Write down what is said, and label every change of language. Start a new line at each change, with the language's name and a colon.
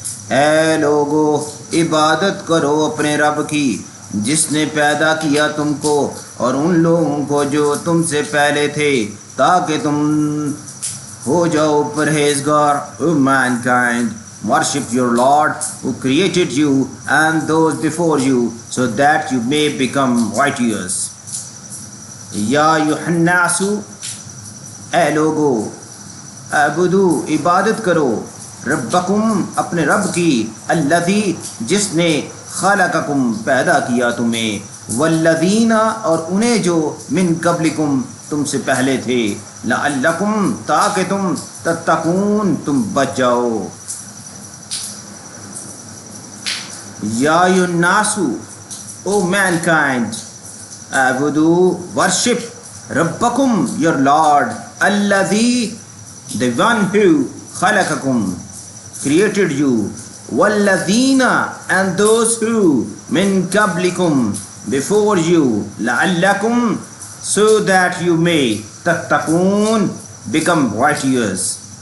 Urdu: اے لوگو عبادت کرو اپنے رب کی جس نے پیدا کیا تم کو اور ان لوگوں کو جو تم سے پہلے تھے تاکہ تم ہو جاؤ پرہیزگار.
English: O mankind, worship your Lord who created you and those before you so that you may become righteous.
Arabic: یا ایھا الناس،
Urdu: اے لوگو، اعبدو عبادت کرو، ربکم اپنے رب کی، الذی جس نے خلقکم پیدا کیا تمہیں، والذین اور انہیں جو
Arabic: من قبلکم
Urdu: تم سے پہلے تھے، لعلکم تاکہ تم تتقون تم بچ جاؤ.
Arabic: یا ایھا الناس،
English: او mankind، اعبدو worship ربکم your Lord، الذی the one who خلقکم created you، والذین and those who
Arabic: من قبلکم
English: before you، لعلکم so that you may تتقون become righteous.